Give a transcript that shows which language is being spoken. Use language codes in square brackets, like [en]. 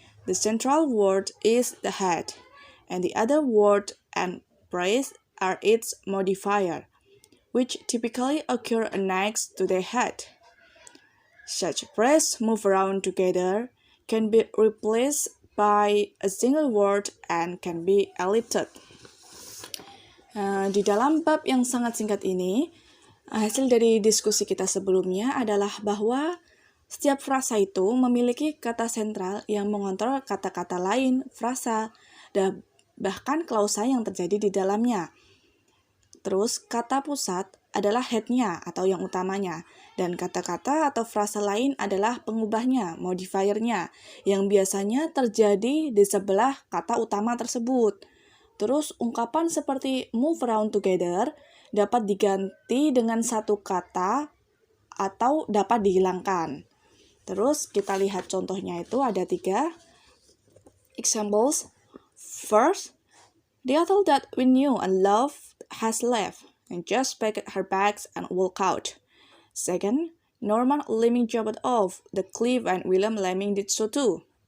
[en] The central word is the head, and the other word and phrase are its modifier, which typically occur next to the head. Such phrases move around together, can be replaced by a single word, and can be ellipted. [id] Di dalam bab yang sangat singkat ini, hasil dari diskusi kita sebelumnya adalah bahwa setiap frasa itu memiliki kata sentral yang mengontrol kata-kata lain, frasa, dan bahkan klausa yang terjadi di dalamnya. Terus, kata pusat adalah head-nya atau yang utamanya, dan kata-kata atau frasa lain adalah pengubahnya, modifier-nya, yang biasanya terjadi di sebelah kata utama tersebut. Terus, ungkapan seperti [en] move around together [id] dapat diganti dengan satu kata atau dapat dihilangkan. Terus, kita lihat contohnya itu ada 3 examples. [en] First, the adult that we knew and loved has left and just packed her bags and walked out. Second, Norman Lemming jumped off the cliff and William Lemming did so too.